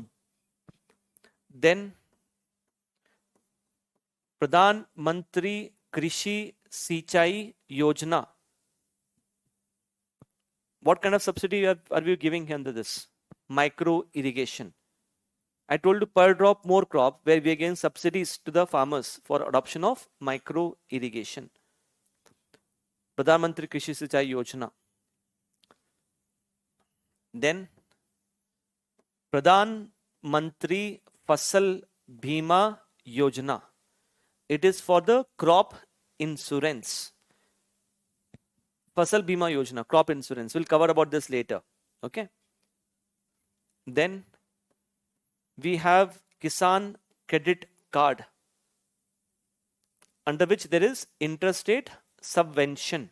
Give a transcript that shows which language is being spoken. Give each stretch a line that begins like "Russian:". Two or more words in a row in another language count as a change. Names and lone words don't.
English: Then Pradhan Mantri Krishi Sinchai Yojana. What kind of subsidy are we giving here under this? Micro irrigation. I told you per drop more crop, where we are giving subsidies to the farmers for adoption of micro irrigation. Pradhan Mantri Krishi Sinchai Yojana. Then Pradhan Mantri Fasal Bhima Yojana. It is for the crop insurance. Fasal Bima Yojana, crop insurance. We'll cover about this later. Okay. Then we have Kisan Credit Card, under which there is interstate subvention.